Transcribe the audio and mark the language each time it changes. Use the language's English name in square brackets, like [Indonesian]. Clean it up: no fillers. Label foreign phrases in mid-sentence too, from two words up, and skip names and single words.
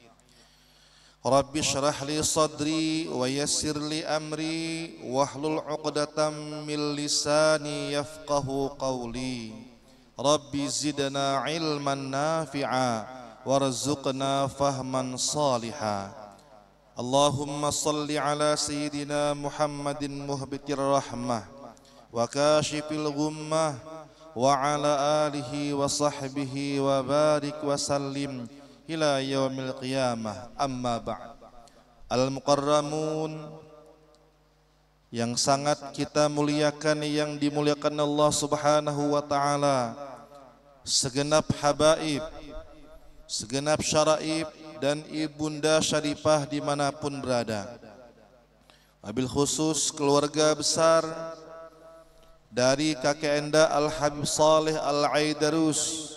[Arabic] رب اشرح لي صدري ويسر لي أمري واحلل عقدة من لساني يفقهوا قولي. رب زدنا علما نافعا وارزقنا فهما صالحا. اللهم صل على سيدنا محمد مهبط الرحمة وكاشف الغمة وعلى آله وصحبه وبارك وسلم إلى يوم القيامة. أما بعد. [Indonesian] Al-mukarramun yang sangat kita muliakan, yang dimuliakan Allah [Arabic] سبحانه وتعالى, [Indonesian] segenap habaib, segenap syaraib dan ibunda syarifah dimanapun berada, [Arabic] وبالخصوص [Indonesian] keluarga besar dari kakek enda Al-Habib Saleh Al-Aidarus.